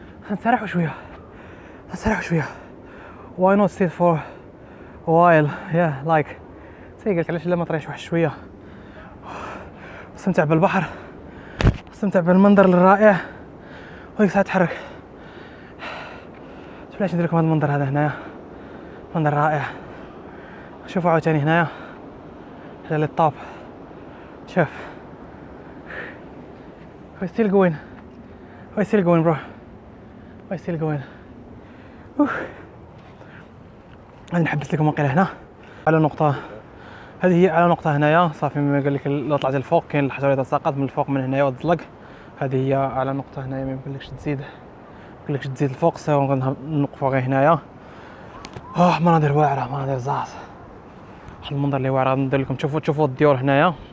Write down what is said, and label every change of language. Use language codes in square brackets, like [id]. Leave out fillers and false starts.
[ar] نسرحوا شويه [en] why not sit for a while like [ar] قلت علاش لا ما طريش واحد شويه استمتع بالبحر استمتع بالمنظر الرائع وديك الساعه تحرك. بلاش ندير لكم هذا المنظر هذا هنايا منظر رائع. شوفوا عاوتاني هنايا حاجه اللي طاب. [en] شوف we're still going bro we're still going. [ar] غادي نحبس لكم واقيلا هنا على نقطه. هذه هي على نقطه هنايا صافي. ما قال لك لو طلعت الفوق كاين الحجر يتساقط من الفوق من هنايا وتزلق. هذه هي على نقطه هنايا ما يمكنلكش تزيد الفوق. سوا نوقفوا غير هنايا. مناظر واعره مناظر زعط. واحد المنظر اللي واعر. ندير لكم تشوفوا الديور هنايا